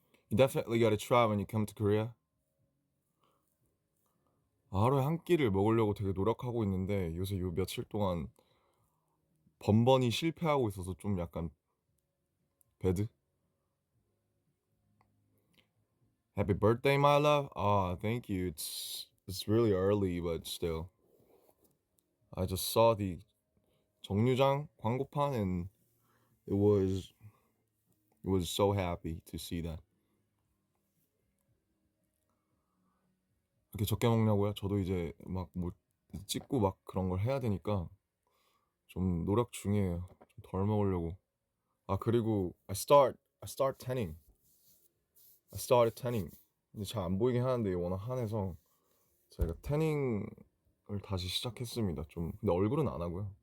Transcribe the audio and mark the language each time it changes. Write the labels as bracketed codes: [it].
[en] You definitely gotta try when you come to Korea. [ko] 하루에 한 끼를 먹으려고 되게 노력하고 있는데 요새 요 며칠 동안 번번이 실패하고 있어서 좀 약간 배드. [en] Happy birthday, my love. Thank you. It's really early, but still. I just saw the [ko] 정류장 광고판 [en] and it was so happy to see that. [ko] 이렇게 적게 먹냐고요? 저도 이제 막 뭐 찍고 막 그런 걸 해야 되니까 좀 노력 중이에요. 좀 덜 먹으려고. 그리고 [en] I started tanning. [ko] 근데 잘 안 보이긴 하는데 워낙 한해서 제가 태닝을 다시 시작했습니다. 좀 근데 얼굴은 안 하고요.